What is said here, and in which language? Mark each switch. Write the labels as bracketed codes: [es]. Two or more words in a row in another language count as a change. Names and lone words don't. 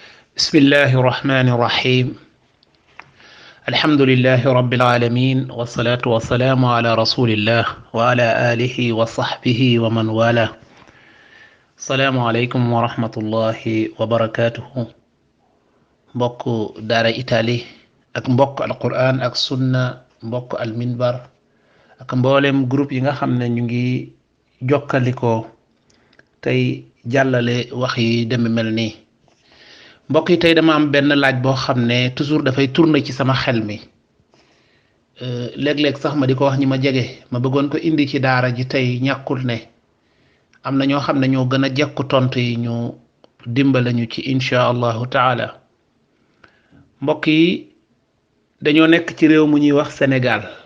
[ar] بسم الله الرحمن الرحيم الحمد لله رب العالمين والصلاة والسلام على رسول الله وعلى آله وصحبه ومن والاه السلام عليكم ورحمة الله وبركاته [wo] mbokk daara Italie ak mbokk alquran ak sunna mbokk alminbar ak mboolem groupe yi nga xam ne ñu ngi jokkalikoo tey jàllale wax yi deme mel nii mbokk yi tey dama am benn laaj boo xam ne toujours dafay tourner ci sama xel mi léeg-léeg sax ma di ko wax ñi ma jege ma bëggoon ko indi ci daara ji tey ñàkkul ne am na ñoo xam ne ñoo gën a jekku tontu yi ñu dimbale ñu ci [ar] إن شاء الله تعالى [wo] mbokk yi dañoo nekk ci réew mu ñuy wax Sénégal